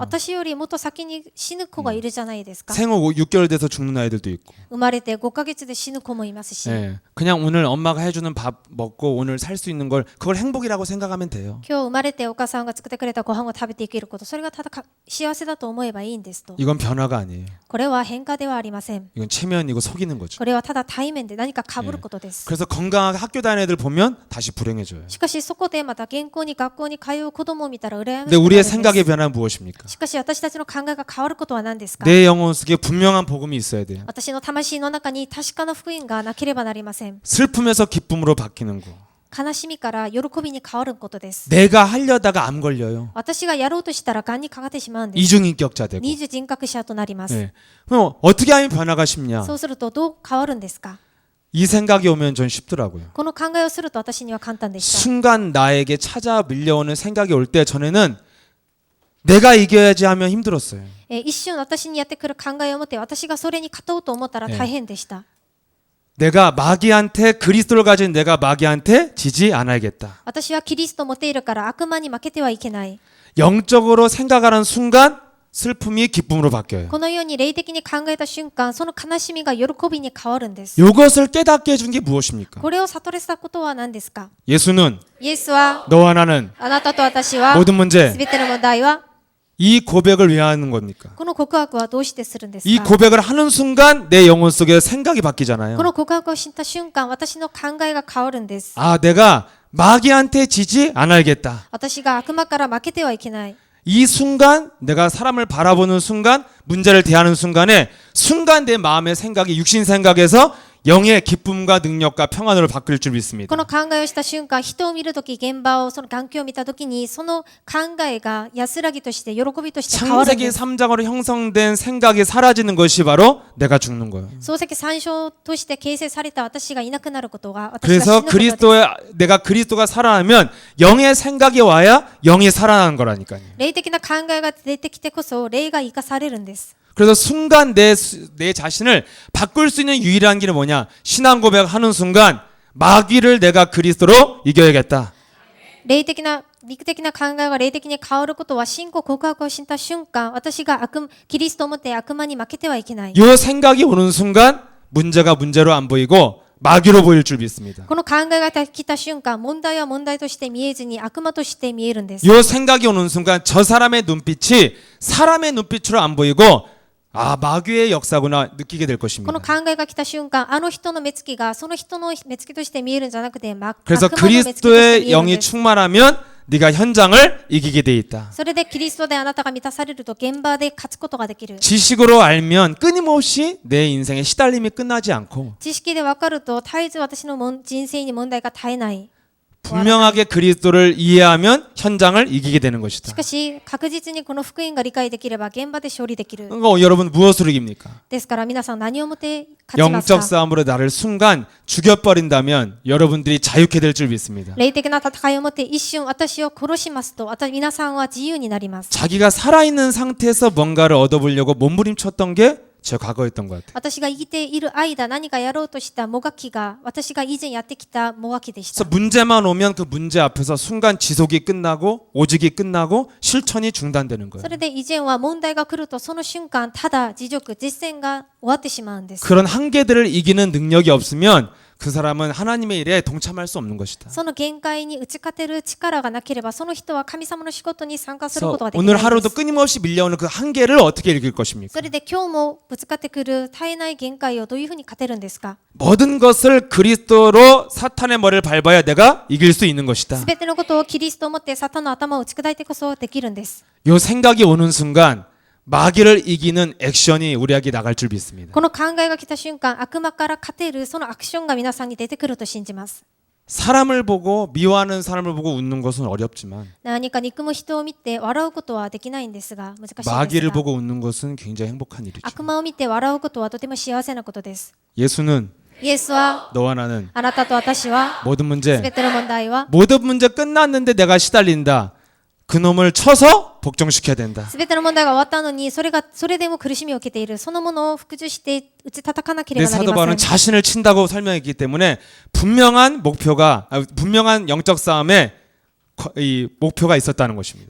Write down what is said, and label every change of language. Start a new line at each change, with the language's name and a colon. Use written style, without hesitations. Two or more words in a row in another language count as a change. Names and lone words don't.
Japanese: 私よりもっと先に死ぬ子がいるじゃないですか。
Korean: 생후 6개월 돼서 죽는 아이들도 있고.
Japanese: 生まれて5ヶ月で死ぬ子もいますし、
Korean: 예. 그냥 오늘 엄마가 해주는 밥 먹고 오늘 살 수 있는 걸 그걸 행복이라고 생각하면 돼요.
Japanese: 今日生まれてお母さんが作ってくれたご飯を食べていけること、それがただ幸せだと思えばいいんですと。
Korean: 이건 변화가 아니에요.
Japanese: これは変化ではありません。
Korean: 이건 체면이고 속이는 거죠.
Japanese: これはただ対面で何か被ることです。
Korean: 그래서 건강하게 학교 다니는 애들 보면 다시 불행해져요.
Japanese: しかしそこでまた健康に学校に通う子供を見たら羨まし
Korean: 근데
Japanese: くな
Korean: 우리의
Japanese: るん
Korean: 생각의
Japanese: です。
Korean: 변화는 무엇입니까?
Japanese: しかし私たちの考えが変わることは何ですか？
Korean: 내 영혼 속에 분명한 복음이 있어야 돼요.
Japanese: 私の魂の中に確かな福音がなければなりません。
Korean: 슬픔에서 기쁨으로 바뀌는 거.
Japanese: 悲しみから喜びに変わることです。
Korean: 내가 하려다가 암 걸려요.
Japanese: 私がやろうとしたら癌にかかってしまうんです。
Korean: 이중인격자 되고.
Japanese: 二重人格者となります。
Korean: 네. 그럼 어떻게 하면 변화가 쉽냐?
Japanese: そうするとどう変わるんですか？
Korean: 이 생각이 오면 전 쉽더라고요.
Japanese: この考えをすると私には簡単でした。
Korean: 순간 나에게 찾아 밀려오는 생각이 올 때 전에는 내가 이겨야지 하면 힘들었어요.
Japanese: 一瞬私にやってくる考えを持って私がそれに勝とうと思ったら大変でした。
Korean: 내가 마귀한테 그리스도를 가진 내가 마귀한테 지지 않아야겠다.
Japanese: 私はキリストを持っているから悪魔に負けてはいけない。
Korean: 영적으로 생각하는 순간 슬픔이 기쁨으로 바뀌어요.
Japanese: このように霊的に考えた瞬間、その悲しみが喜びに変わるんです。
Korean: 이것을 깨닫게 해준 게 무엇입니까?
Japanese: これを悟らせたことは何ですか？
Korean: 예수는
Japanese: イエスは
Korean: 너와 나는
Japanese: あなたと私は
Korean: 모든 문제
Japanese: すべての問題は
Korean: 이 고백을 왜 하는 겁니까?
Japanese: この告白はどうしてするんです
Korean: 이
Japanese: か？
Korean: 고백을 하는 순간 내 영혼 속에 생각이
Japanese: こ
Korean: 바뀌잖아요.
Japanese: の告白を知った瞬間、私の考えが変わるんです。
Korean: 아, 내가 마귀한테 지지 않아야겠다.
Japanese: 私が悪魔から負けてはいけない。
Korean: 이 순간 내가 사람을 바라보는 순간 문제를 대하는 순간에 순간 내 마음의 생각이 육신 생각에서 영의 기쁨과 능력과 평안으로 바뀔 줄 믿습니다.
Japanese: この考えをした瞬間、人を見るとき、現場を、その環境を見たときに、その考えが安らぎとして、喜びとして変わるん
Korean: 창세기
Japanese: です。
Korean: 3장으로 형성된 생각이 사라지는 것이 바로 내가 죽는 거예요.
Japanese: 漱石三章として形成された私がいなくなることが、私が死
Korean: 그래서
Japanese: ぬことです。
Korean: 내가 그리스도가 살아나면 영의 생각이 와야 영이 살아나는 거라니까요.
Japanese: 霊的な考えが出てきてこそ、霊が生かされるんです。
Korean: 그래서 순간 내 자신을 바꿀 수 있는 유일한 길은 뭐냐? 신앙 고백하는 순간 마귀를 내가 그리스도로 이겨야겠다.
Japanese: 霊的な肉的な考えが霊的に変わることは信仰告白をした瞬間、私がキリストを持って悪魔に負けてはいけない。
Korean: 이 생각이 오는 순간 문제가 문제로 안 보이고 마귀로 보일 줄 믿습니다.
Japanese: この考えが来た瞬間、問題は問題として見えずに悪魔として見えるんです。
Korean: 이 생각이 오는 순간 저 사람의 눈빛이 사람의 눈빛으로 안 보이고 아, 마귀의 역사구나 느끼게 될
Japanese: こ
Korean: 것입니다.
Japanese: の考えが来た瞬間、あの人の目つきがその人の目つきとして見えるんじゃなくて、
Korean: 그래서
Japanese: 悪魔の目つきとして
Korean: 그리스도의
Japanese: 見えるん
Korean: 영이
Japanese: です。
Korean: 충만하면 네가 현장을 이기게 돼 있다.
Japanese: それでキリストであなたが満たされると現場で勝つことができる。
Korean: 지식으로 알면 끊임없이 내 인생의 시달림이 끝나지 않고
Japanese: 知識で分かると絶えず私の人生に問題が絶えない。
Korean: 분명하게 그리스도를 이해하면 현장을 이기게 되는
Japanese: し
Korean: 것이다.
Japanese: かし確実にこの福音が理解できれば現場で勝利できる。
Korean: 그러니까 여러분 무엇으로 이깁니까?
Japanese: ですから皆さん何をもって勝ちます
Korean: 영적
Japanese: か？
Korean: 싸움으로 나를 순간 죽여버린다면 여러분들이 자유케 될 줄 믿습니다.
Japanese: 霊的な戦いをもって一瞬私を殺しますと、皆さんは自由になります。
Korean: 자기가 살아있는 상태에서 뭔가를 얻어보려고 몸부림쳤던 게 제 과거였던 것 같아요.
Japanese: 私が生きている間、何かやろうとしたもがきが、私が以前やってきたもがきでし
Korean: 그래서
Japanese: た。
Korean: 문제만 오면 그 문제 앞에서 순간 지속이 끝나고 오직이 끝나고 실천이 중단되는 거예요.
Japanese: それで以前は問題が来ると、その瞬間、ただ自助、実践が終わってしまうんです。
Korean: 그런 한계들을 이기는 능력이 없으면 그 사람은 하나님의 일에 동참할 수 없는 것이다.
Japanese: その限界に打ち勝てる力がなければ、その人は神様の仕事に参加するこ
Korean: 그래서
Japanese: とができな
Korean: 오늘
Japanese: いんで
Korean: 하루도
Japanese: す。
Korean: 끊임없이 밀려오는 그 한계를 어떻게 이길 것입니까?
Japanese: それで今日もぶつかってくる絶えない限界をどういうふうに勝てるんですか？
Korean: 모든 것을 그리스도로 사탄의 머리를 밟아야 내가 이길 수 있는 것이다.
Japanese: すべてのことをキリストを持ってサタンの頭を打ち砕いてこそできるんです。
Korean: 요 생각이 오는 순간 마귀를 이기는 액션이 우리에게 나갈 줄 믿습니다.
Japanese: この考えが来た瞬間、悪魔から勝てるそのアクションが皆さんに出てくると信じます。
Korean: 사람을 보고 미워하는 사람을 보고 웃는 것은 어렵지만
Japanese: 何か憎む人を見て笑うことはできないんですが、難しいです
Korean: 마귀를
Japanese: が、
Korean: 보고 웃는 것은 굉장히 행복한 일이죠.
Japanese: 悪魔を見て笑うことはとても幸せなことです。
Korean: 예수는
Japanese: イエスは、
Korean: 너와 나는
Japanese: あなたと私は、
Korean: 모든
Japanese: す
Korean: 문제
Japanese: べての問題は、
Korean: 모든 문제 끝났는데 내가 시달린다. 그놈을 쳐서 복종시켜야 된다.
Japanese: すべての問題が終わったのに、それでも苦しみを受けている、そのものを服従して打ち叩かなけれ
Korean: 내
Japanese: ばなり
Korean: 사도
Japanese: ま
Korean: 바울은
Japanese: せん。
Korean: 자신을 친다고 설명했기 때문에 분명한 분명한 영적 싸움에 이 목표가 있었다는 것입니다.